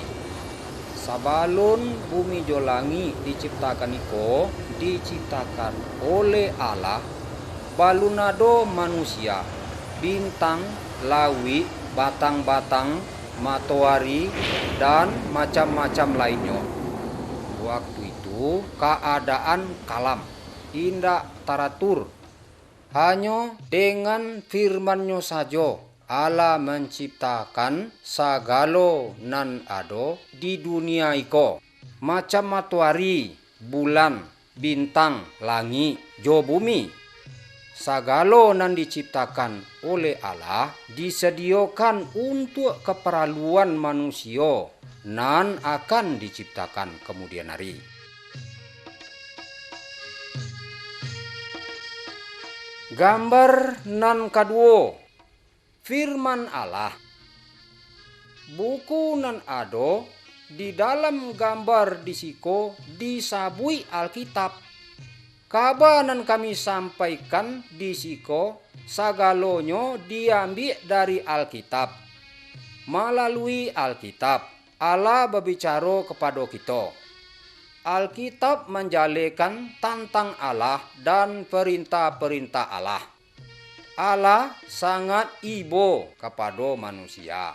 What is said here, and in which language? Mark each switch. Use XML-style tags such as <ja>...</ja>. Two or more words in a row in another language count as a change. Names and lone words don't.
<min>Sebelum bumi jo langit diciptakan iko, diciptakan oleh Allah, balun ado manusia, bintang, lawi, batang-batang, matahari, dan macam-macam lainnya.</min> <id>Waktu itu keadaan kalam, tidak teratur.</id> <min>Hanya dengan firman-Nya saja Allah menciptakan segala nan ado di dunia iko, macam matahari, bulan, bintang, langit, jo bumi. Segala nan diciptakan oleh Allah disediakan untuk keperluan manusia nan akan diciptakan kemudian hari. Gambar nan kedua, firman Allah. Buku nan ado di dalam gambar disiko disabui Alkitab. Kabar nan kami sampaikan disiko sagalonyo diambil dari Alkitab.</min> <id>Melalui Alkitab, Allah berbicara kepada kita. Alkitab menjalekan tentang Allah dan perintah-perintah Allah.</id> <min>Allah sangat ibo kepada manusia.</min>